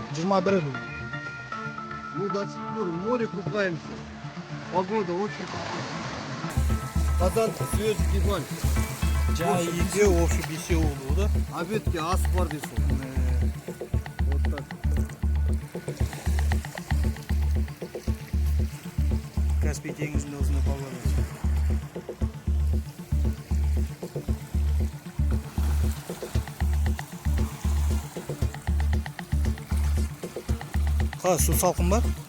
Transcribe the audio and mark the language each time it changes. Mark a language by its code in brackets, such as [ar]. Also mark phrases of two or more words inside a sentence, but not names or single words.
[kk] береді. [ru] Ну, до сих пор в море купаемся. Погода очень хорошая. Казан свежий кефаль. [kk] Жаңа екеу, общий бесеу болды. Обедке ас бар дейсің. [ru] Вот так. [kk] Каспий теңізінде осындай балалар. Қалай, су салқын бар?